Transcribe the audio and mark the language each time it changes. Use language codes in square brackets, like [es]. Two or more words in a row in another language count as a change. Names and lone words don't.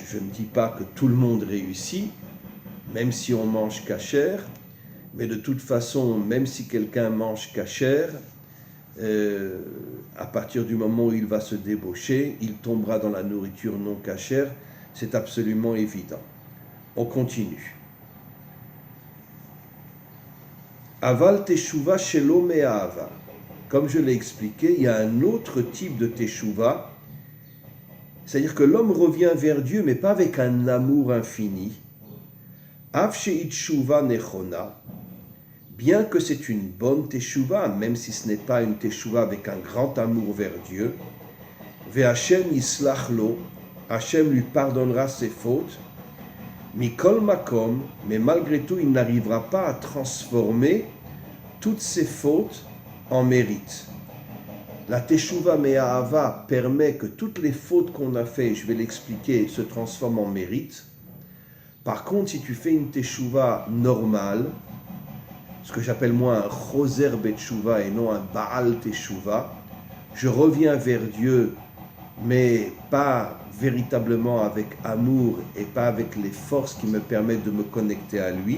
[fr] Je ne dis pas que tout le monde réussit, même si on mange cachère, mais de toute façon, même si quelqu'un mange cachère, à partir du moment où il va se débaucher, il tombera dans la nourriture non cachère, c'est absolument évident. On continue. [he] אבל תשובה שלא מאהבה. [fr] Comme je l'ai expliqué, il y a un autre type de teshuva, c'est-à-dire que l'homme revient vers Dieu, mais pas avec un amour infini. [he] אב שעית תשובה נכונה. [fr] Bien que c'est une bonne teshuva, même si ce n'est pas une teshuva avec un grand amour vers Dieu, [he] והשם יסלח לו, [fr] Hachem lui pardonnera ses fautes, [he] מכל מקום, [fr] mais malgré tout, il n'arrivera pas à transformer toutes ses fautes en mérite. La [he] תשובה מאהבה [fr] permet que toutes les fautes qu'on a faites, je vais l'expliquer, se transforment en mérite. Par contre, si tu fais une teshuva normale, ce que j'appelle moi un [he] חוזר בתשובה [fr] et non un [he] בעל תשובה, [fr] je reviens vers Dieu, mais pas véritablement avec amour et pas avec les forces qui me permettent de me connecter à lui.